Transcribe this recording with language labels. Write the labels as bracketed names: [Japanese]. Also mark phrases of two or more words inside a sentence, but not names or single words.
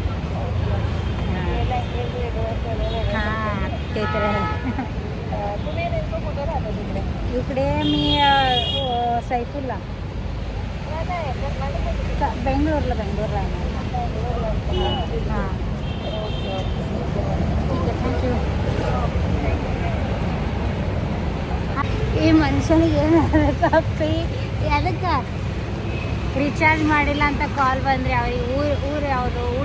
[Marathi] हां ते तर इकडे मी सैफुल्ला बेंगलोरला आहे हां ठीक आहे थँक्यू. [Kannada] ಈ ಮನುಷ್ಯನಿಗೆ ಏನಾಗಪ್ಪಿ ಅದಕ್ಕೆ ರಿಚಾರ್ಜ್ ಮಾಡಿಲ್ಲ ಅಂತ ಕಾಲ್ ಬಂದರೆ ಅವ್ರಿಗೆ ಊರು ಯಾವುದು ಊಟ